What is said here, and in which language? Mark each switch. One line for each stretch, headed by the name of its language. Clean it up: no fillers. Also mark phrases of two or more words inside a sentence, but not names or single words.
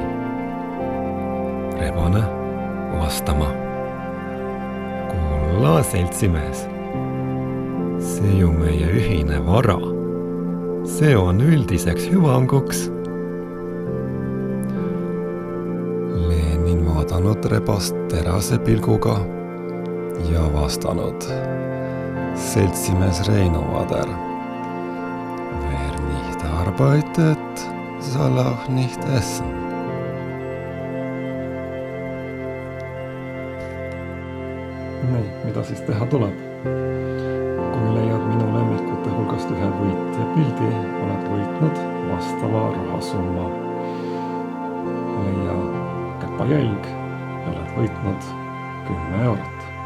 Estonian: Rebane vastama: kulla, seltsimees, see ju meie ühine vara. See on üldiseks hüvanguks. Lenin vaadanud rebast terase pilguga ja vastanud: seltsimees Reino Vader,
German: wer nicht arbeitet, soll auch nicht essen.
Estonian: Nii, mida siis teha tuleb? Kui leiad minu lemmikute hulgast ühe võitja pildi, oled võitnud vastava rahasumma. Leia käpajälg ja oled võitnud 10 eurot.